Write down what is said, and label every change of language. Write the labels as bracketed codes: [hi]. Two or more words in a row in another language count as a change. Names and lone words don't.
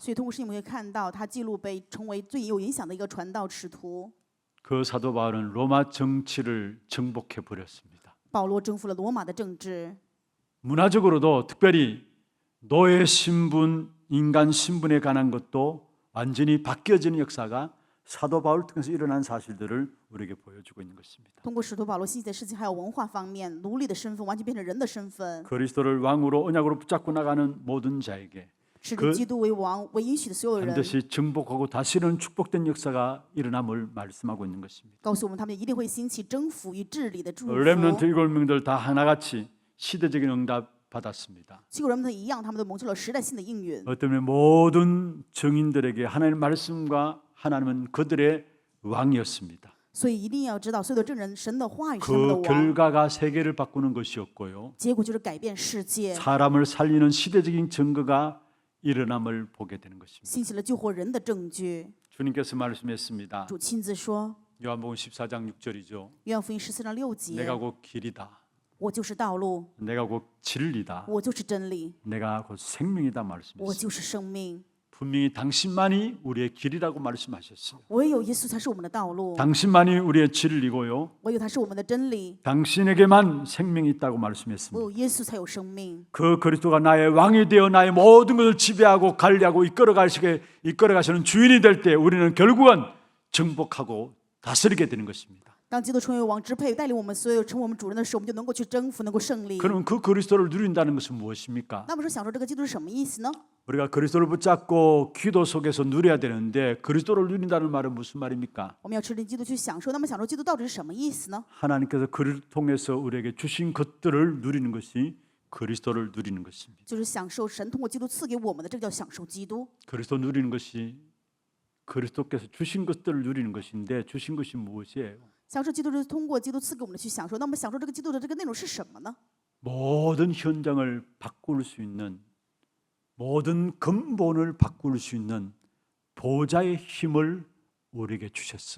[zh] 所以通过圣经我们可以看到，他记录被成为最有影响的一个传道使徒。 [ko] 그 사도 바울은 로마 정치를 정복해 버렸습니다. [zh] 保罗征服了罗马的政治， [ko] 문화적으로도 특별히 노예 신분, 인간 신분에 관한 것도 완전히 바뀌어지는 역사가 사도 바울 통해서 일어난 사실들을 우리에게 보여주고 있는 것입니다. [zh] 通过使徒保罗兴起的事情，还有文化方面，奴隶的身份完全变成人的身份， [ko] 그리스도를 왕으로 언약으로 붙잡고 나가는 모든 자에게 [zh] 使得基督为王为应许的所有人， [ko] 반드시 정복하고 다시는 축복된 역사가 일어남을 말씀하고 있는 것입니다. [zh] 告诉我们他们一定会兴起征服与治理的祝福。 [ko] 렘넌트 7명들 다 하나같이 시대적인 응답 받았습니다. [zh] 7 个人们一样，他们都蒙受了时代性的应允。 [ko] 어떤 면에 모든 증인들에게 하나님의 말씀과 하나님은 그들의 왕이었습니다. [zh] 所以一定要知道，所有的证人，神的话语是他们的 [ko] 그 [zh] 王， [ko] 결과가 세계를 바꾸는 것이었고요. [zh] 结果就是改变世界， [ko] 사람을 살리는 시대적인 증거가 일어남을 보게 되는 것입니다. [zh] 兴起了救活人的证据。 [ko] 주님께서 말씀했습니다. [zh] 主亲自说， [ko] 요한복음 14장 6절이죠. [zh] 约翰福音14章6节， [ko] 내가 곧 길이다. [zh] 我就是道路， [ko] 내가 곧 진리다. [zh] 我就是真理， [ko] 내가 곧 생명이다 [zh] 我 [ko] 말씀했습니다. [zh] 就是生命。 [ko] 분명히 당신만이 우리의 길이라고 말씀하셨어요. [zh] 唯有耶稣才是我们的道路， [ko] 당신만이 우리의 진리고요. [zh] 唯有他是我们的真理， [ko] 당신에게만 생명이 있다고 [zh] 唯 [ko] 말씀했습니다. [zh] 有耶稣才有生命。 [ko] 그 그리스도가 나의 왕이 되어 나의 모든 것을 지배하고 관리하고 이끌어가시는 주인이 될 때 우리는 결국은 정복하고 다스리게 되는 것입니다. [zh] 当基督成为王，支配带领我们所有，成为我们主人的时候，我们就能够去征服，能够胜利。 [ko] 그럼 그 그리스도를 누린다는 것은 무엇입니까? [zh] 那么说享受这个基督是什么意思呢？ [ko] 우리가 그리스도를 붙잡고 기도 속에서 누려야 되는데 그리스도를 누린다는 말은 무슨 말입니까? [zh] 我们要吃进基督去享受，那么享受基督到底是什么意思呢？ [ko] 하나님께서 그를 통해서 우리에게 주신 것들을 누리는 것이 그리스도를 누리는 것입니다. [zh] 就是享受神通过基督赐给我们的，这个叫享受基督。 [ko] 그리스도 누리는 것이 그리스도께서 주신 것들을 누리는 것인데 주신 것이 무엇이에요? [zh] 享受基督就是通过基督赐给我们的去享受。那么享受这个基督的这个内容是什么呢？ [ko] 모든 현장을 바꿀 수 있는 모든 근본을 바꿀 수 있는 보좌의 힘을 우리에게 주셨어요.